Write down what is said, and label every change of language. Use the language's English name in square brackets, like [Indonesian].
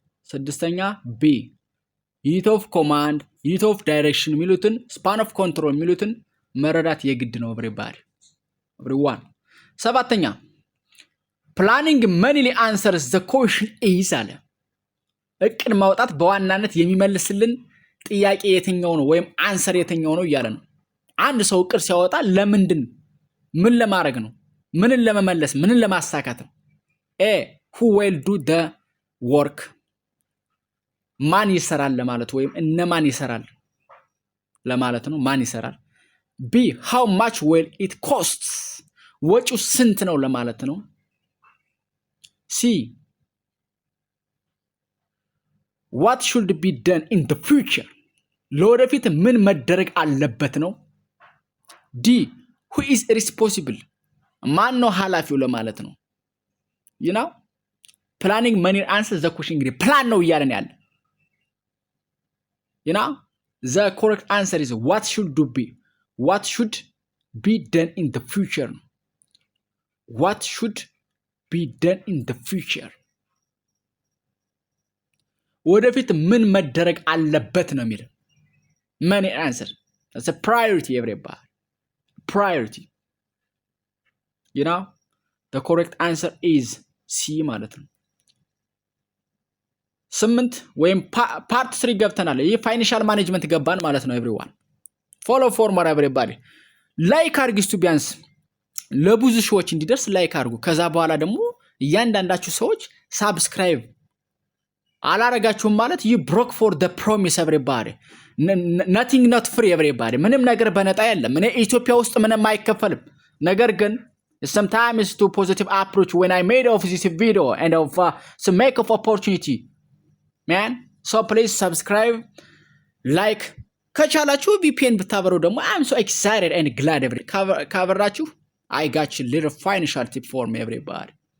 [Amharic] ስድስተኛ ቢ ዩኒት ኦፍ ኮማንድ ዩኒት ኦፍ ዳይሬክሽን የሚሉትን ስፓን ኦፍ ኮንትሮል የሚሉትን መረዳት የግድ ነው [English] everyone። [Amharic] ሰባተኛ ፕላኒንግ [English] mainly answers the question is [Amharic] አለ። እቅድ ማውጣት በዋናነት የሚመልስልን ጥያቄ የትኛው ነው ወይም አንሰር የትኛው ነው እያለ ነው። አንድ ሰው እቅድ ሲያወጣ ለምንድን ምን ለማድረግ ነው? ምንን ለመመለስ ምንን ለማሳካት ነው? ኤ [English] who will do the work [Amharic] ማን ይሰራል ለማለት ወይም እነማን ይሰራል ለማለት ነው። ማን ይሰራል። ቢ [English] how much will it costs [Amharic] ወጪው ስንት ነው ለማለት ነው። ሲ [English] what should be done in the future [Amharic] ለወደፊት ምን መደረግ አለበት ነው። [English] ዲ who is responsible [Amharic] ማን ነው ኃላፊው ለማለት ነው። [English] you know planning money answers the question [Amharic] እንግዲህ ፕላን ነው እያለን ያለ [English] you know the correct answer is what should be done in the future. What should be done in the future [Amharic] ወደፊት ምን መደረግ አለበት ነው የሚለው። [English] money answer that's a priority everybody. Priority you know the correct answer is C [Amharic] ማለት ነው። 8 ወይም ፓርት 3 ገብተናል። ይሄ ፋይናንሻል ማኔጅመንት ገባን ማለት ነው [English] everyone. follow for more everybody. [Amharic] ላይክ አርጉ ቢያንስ ለብዙ ሰዎች እንዲደርስ ላይክ አርጉ። ከዛ በኋላ ደግሞ እያንዳንዳችሁ ሰዎች ሳብስክራይብ አላረጋችሁም ማለት [English] you broke for the promise everybody. nothing not free everybody. [Amharic] ምንም ነገር በነጣ የለም። እኔ ኢትዮጵያ ውስጥ ምንም አይከፈልም። ነገር ግን [English] sometimes to positive approach when I made of this video and of some make of opportunity man. so please subscribe like [Amharic] ከቻላችሁ [English] VPN [Amharic] ብታበሩ ደግሞ [English] I'm so excited and glad [Amharic] ካበራችሁ [English] I got you little financial tip for me everybody.